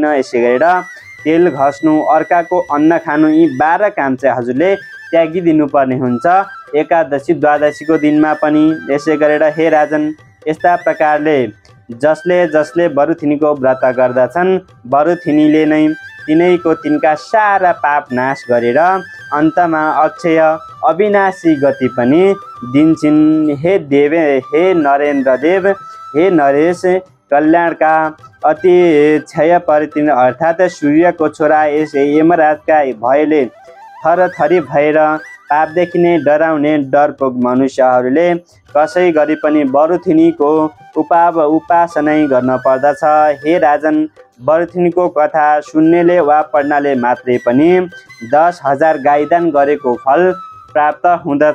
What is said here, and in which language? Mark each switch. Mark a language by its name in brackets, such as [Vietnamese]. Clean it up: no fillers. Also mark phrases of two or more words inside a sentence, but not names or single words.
[Nepali] यसै गरेर तेल घस्नु, अर्काको अन्न खानु यी 12 काम चाहिँ हजुरले त्यागिदिनु पर्ने हुन्छ एकादशी द्वादशीको दिनमा पनि। यसै गरेर हे राजन, यस्ता प्रकारले जसले बरुथिनीको व्रत गर्दछन् बरुथिनीले नै तिनका सारा पाप नाश गरेर अन्तमा अक्षय अविनाशी गति पनि दिन्छन्। हे देव, हे नरेन्द्र देव, हे नरेश, कल्याणका अति क्षय परितीर्ण अर्थात् सूर्यको छोरा यस यमराजका भयले थरथरी भएर पापदेखि नै डराउने डरपोक मनुष्यहरूले कसै गरी पनि बरुथिनीको उपासना गर्न पर्दछ। हे राजन, बरुथिनीको कथा सुन्नेले वा पढ्नाले मात्रै पनि 10,000 गाईदान गरेको फल प्राप्त हुँदछ।